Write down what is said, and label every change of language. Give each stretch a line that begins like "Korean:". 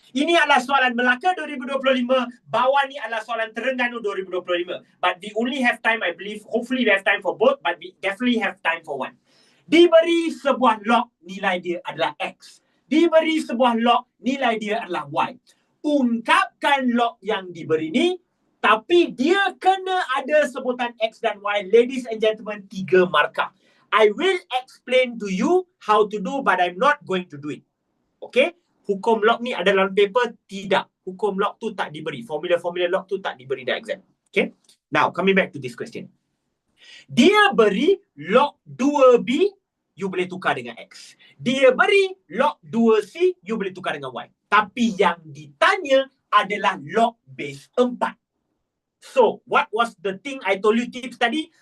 Malay: Ini adalah soalan Melaka 2025. Bawah ni adalah soalan Terengganu 2025.
English: But we only have time, I believe. Hopefully we have time for both. But we definitely have time for one.
Malay: Diberi sebuah log, nilai dia adalah X. Diberi sebuah log, nilai dia adalah Y. Ungkapkan log yang diberi ni, tapi dia kena ada sebutan X dan Y.
English: Ladies and gentlemen,
Malay: 3 markah.
English: I will explain to you how to do, but I'm not going to do it. Okay?
Malay: Hukum log ni ada dalam paper? Tidak. Hukum log tu tak diberi. Formula-formula log tu tak diberi dalam exam. Okay?
English: Now, coming back to this question.
Malay: Dia beri log 2B, you boleh tukar dengan X. Dia beri log 2C, you boleh tukar dengan Y. Tapi yang ditanya adalah log base 4.
English: So, what was the thing I told you tips tadi?